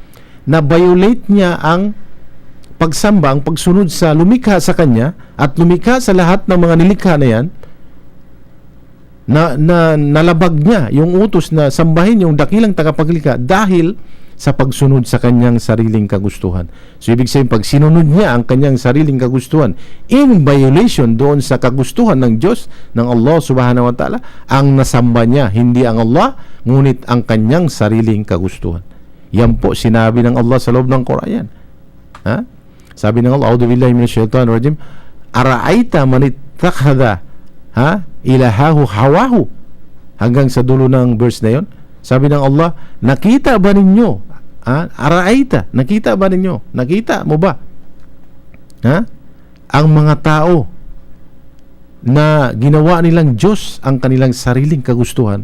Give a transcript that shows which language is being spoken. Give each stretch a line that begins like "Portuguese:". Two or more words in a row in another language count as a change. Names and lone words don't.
Filipino: Na-violate niya ang pagsamba, ang pagsunod sa lumikha sa kanya at lumikha sa lahat ng mga nilikha na yan, nalabag niya yung utos na sambahin yung dakilang tagapaglikha dahil sa pagsunod sa kanyang sariling kagustuhan. So ibig sabihin, pag sinunod niya ang kanyang sariling kagustuhan
English: in violation
Filipino: doon sa kagustuhan ng Diyos, ng Allah
Arabic: سبحانه وتعالى,
Filipino: ang nasamba niya hindi ang Allah, ngunit ang kanyang sariling kagustuhan. Yan po sinabi ng Allah sa loob ng Quran. Ha? Sabi ng
Arabic: Allah, أعوذ بالله من الشيطان الرجيم، أرأيت من اتخذ إلهه هواه,
Filipino: hanggang sa dulo ng verse na yon. Sabi ng Allah, nakita ba ninyo? Ara'aita, nakita ba ninyo? Nakita mo ba? Ang mga tao na ginawa nilang Diyos ang kanilang sariling kagustuhan.